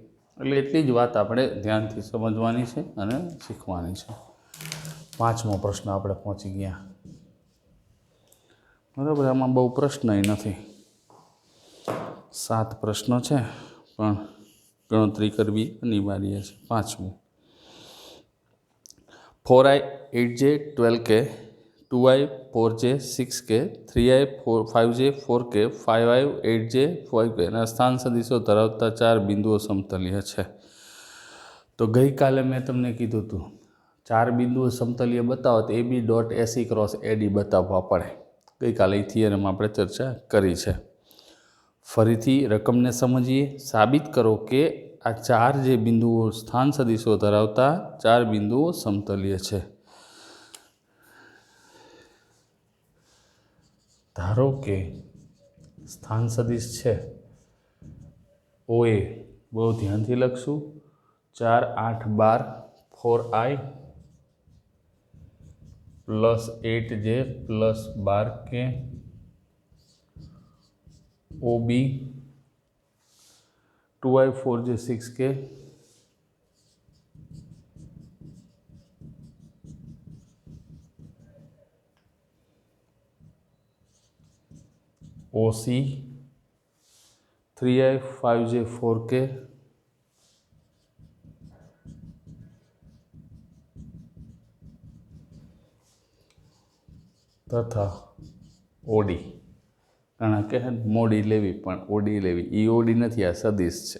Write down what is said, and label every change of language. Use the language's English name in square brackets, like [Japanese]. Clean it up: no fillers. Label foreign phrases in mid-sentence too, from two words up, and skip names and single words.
[Gujarati] એટલે એટલી જ વાત આપણે ધ્યાનથી સમજવાની છે અને શીખવાની છે। 5મો પ્રશ્ન આપણે પહોંચી ગયા। બરાબર, આમાં બહુ પ્રશ્ન નથી, 7 પ્રશ્નો છે, પણ ગણતરી કરવી અનિવાર્ય છે। 5મું, 4i 8j 12k 2i 4j 6k 3i 5j 4k 5i 8j 5k ના સ્થાન સદિશો ધરાવતા 4 બિંદુઓ સમતલ્ય છે। તો ગઈકાલે મેં તમને કીધું હતું 4 બિંદુઓ સમતલ્ય બતાવો તો AB ડોટ AC ક્રોસ AD બતાવવા પડે। ગઈકાલે એ થિયરમ આપણે ચર્ચા કરી છે। ફરીથી રકમને સમજીએ, સાબિત કરો કે આ 4 જે બિંદુઓ સ્થાન સદિશો ધરાવતા 4 બિંદુઓ સમતલ્ય છે। ધારો કે સ્થાન સદિશ છે OA, બહુ ધ્યાનથી લખશું, 4 8 12 4i +8j +12k, OB 2i 4j 6k OC 3i 5j 4k તથા ઓડી, કારણ કે મોડી લેવી પણ ઓડી લેવી, એ ઓડી નથી, આ સદિશ છે.